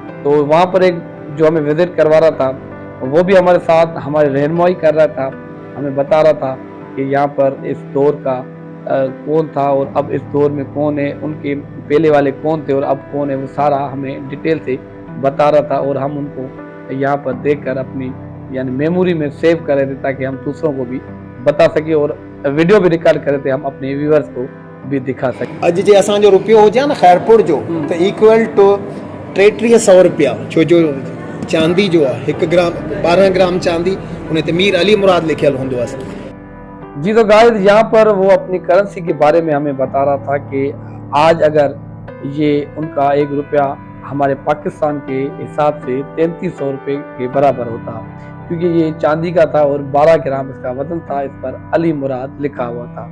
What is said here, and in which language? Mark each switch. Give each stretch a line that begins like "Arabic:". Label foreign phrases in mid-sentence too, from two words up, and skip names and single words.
Urdu: تو وہاں پر ایک جو ہمیں وزٹ کروا رہا تھا وہ بھی ہمارے ساتھ ہماری رہنمائی کر رہا تھا، ہمیں بتا رہا تھا کہ یہاں پر اس دور کا کون تھا اور اب اس دور میں کون ہے، ان کے پہلے والے کون تھے اور اب کون ہے، وہ سارا ہمیں ڈیٹیل سے بتا رہا تھا. اور ہم ان کو یہاں پر دیکھ کر اپنی یعنی میموری میں سیو کر رہے تھے تاکہ ہم دوسروں کو بھی بتا سکے اور ویڈیو بھی ریکارڈ کر رہے تھے، ہم اپنے ویوورز کو بھی دکھا سکیں.
Sindhi: अॼु जे असांजो रुपयो हुजे न खैरपुर जो त
English: equal to
Sindhi: 3300 रुपया, छो जो चांदी जो आहे 1 ग्राम 12 ग्राम चांदी उन ते मीर अली मुराद लिखियल हूंदो आहे।
Urdu: جی تو گائز یہاں پر وہ اپنی کرنسی کے بارے میں ہمیں بتا رہا تھا کہ آج اگر یہ ان کا 1 روپیہ ہمارے پاکستان کے حساب سے 3300 روپے کے برابر ہوتا، کیونکہ یہ چاندی کا تھا اور 12 گرام اس کا وزن تھا، اس پر علی مراد لکھا ہوا تھا.